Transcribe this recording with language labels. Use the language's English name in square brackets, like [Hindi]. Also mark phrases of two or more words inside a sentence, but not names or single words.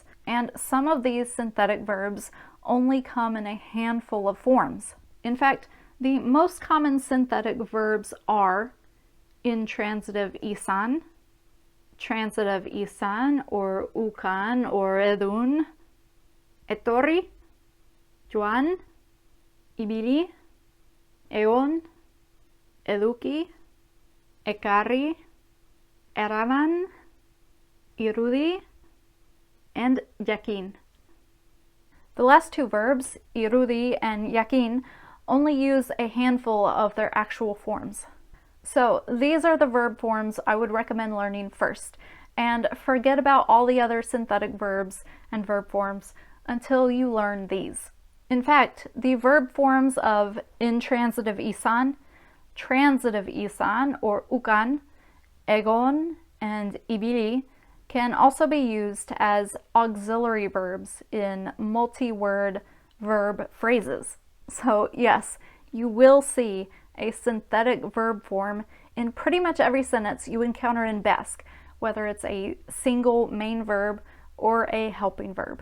[English] And some of these synthetic verbs only come in a handful of forms. In fact, the most common synthetic verbs are intransitive isan, transitive isan or ukan or [Basque] edun, etorri, joan, ibili, eon, eduki, ekarri, eraman, irudi, [English] and yakin. The last two verbs, irudi and yakin, only use a handful of their actual forms. So these are the verb forms I would recommend learning first, and forget about all the other synthetic verbs and verb forms until you learn these. In fact, the verb forms of intransitive isan, transitive isan or ukan, egon, and ibili can also be used as auxiliary verbs in multi-word verb phrases. So yes, you will see a synthetic verb form in pretty much every sentence you encounter in Basque, whether it's a single main verb or a helping verb.